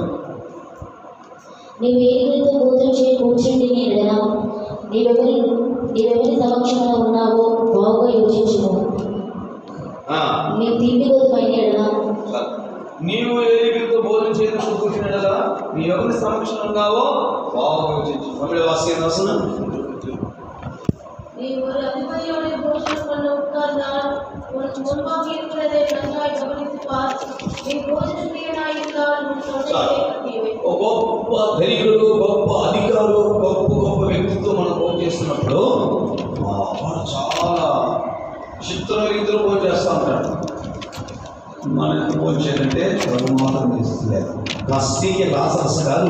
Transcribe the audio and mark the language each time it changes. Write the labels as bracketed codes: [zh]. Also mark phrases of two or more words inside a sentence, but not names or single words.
[te] నీవు ఏ రీతితో భోజనం చేయ కూర్చుంటే నీవెవరి సమక్షంలో ఉన్నావో బాగుగా యోచించుకో. నీవు తిండిపోతు పైన నీవు ఏ రీతితో భోజనం చేయడం కూర్చున్నదా నీ ఎవరి సమక్షంలో ఉన్నావో బాగా యోచించు. తమిళ వాక్యం రాసిన [ta] நீ ஒரு அதிபதியோட போஷணம் பண்ண உட்கார்ந்தால் உனக்கு முன்பாக இருக்கிறதை நன்றாய் கவனித்து பார். நீ போஜன பிரியனாயிருந்தால் உன் தொண்டையை கட்டிவை. [te] గొప్ప ధనికుడు, గొప్ప అధికారులు, గొప్ప వ్యక్తితో మనం భోజనం చేస్తున్నప్పుడు వాడు చాలా చిత్ర రీతిలో భోజనం చేస్తూ ఉంటాడు. మనకు భోజనం చేయాలంటే మాత్రం చేస్తలేదు. క్లాస్కి లాసరస్ కాదు.